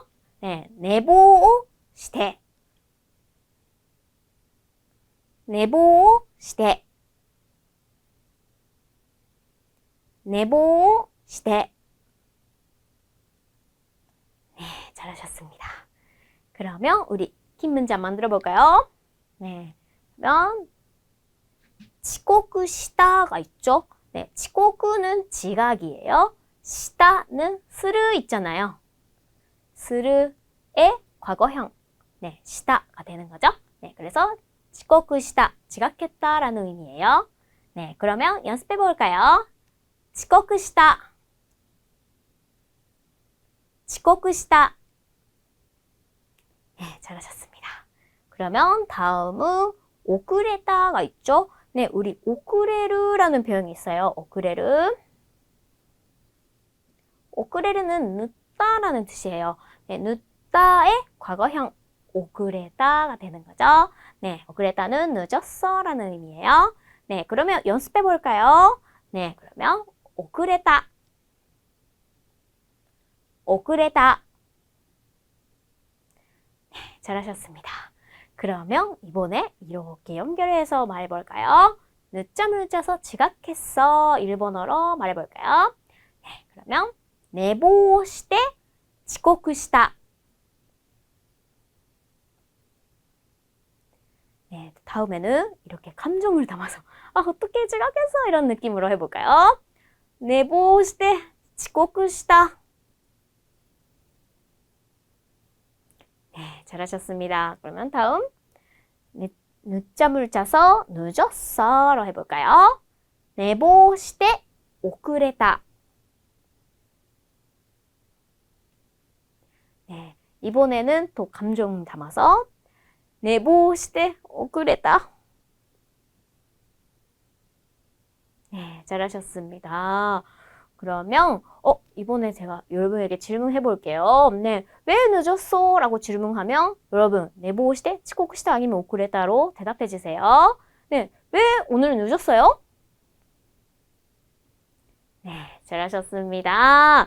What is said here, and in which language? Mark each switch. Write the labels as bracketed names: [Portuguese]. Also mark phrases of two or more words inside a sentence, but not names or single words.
[Japanese] 네, 寝坊して、寝坊して、寝坊して. [Korean] 네, 잘하셨습니다. 그러면 우리 긴 문장 만들어 볼까요? 네, 그러면 遅刻した가 있죠? 네, 遅刻는 지각이에요. 시다는 스르 있잖아요. 스르의 과거형. 네, 시다가 되는 거죠. 네, 그래서 遅刻した, 지각했다라는 의미예요. 네, 그러면 연습해 볼까요? [Japanese] 遅刻した, 遅刻した. [Korean] 네, 잘하셨습니다. 그러면 다음은 遅れた가 있죠? 네, 우리 遅れる라는 표현이 있어요. [Japanese] 遅れる. [Korean] 遅れる는 늦다라는 뜻이에요. 네, 늦다의 과거형 遅れた가 되는 거죠. 네, 遅れた는 늦었어라는 의미예요. 네, 그러면 연습해 볼까요? 네, 그러면 [Japanese] 遅れた, 遅れた. [Korean] 네, 잘하셨습니다. 그러면 이번에 이렇게 연결해서 말해볼까요? 늦잠을 자서 지각했어. 일본어로 말해볼까요? 네, 그러면 [Japanese] 寝坊して遅刻した. [Korean] 네, 다음에는 이렇게 감정을 담아서 어떻게 지각했어? 이런 느낌으로 해볼까요? [Japanese] 寝坊して遅刻した. [Korean] 네, 잘하셨습니다. 그러면 다음 늦잠을 자서 늦었어로 해볼까요? [Japanese] 寝坊して遅れた. [Korean] 네, 이번에는 또 감정 담아서 [Japanese] 寝坊して遅れた. [Korean] 네, 잘하셨습니다. 그러면 이번에 제가 여러분에게 질문해 볼게요. 네, 왜 늦었어? 라고 질문하면 여러분, [Japanese] 寝坊して, 遅刻した [Korean] 아니면 오쿠레타로 대답해 주세요. 네, 왜 오늘 늦었어요? 네, 잘하셨습니다.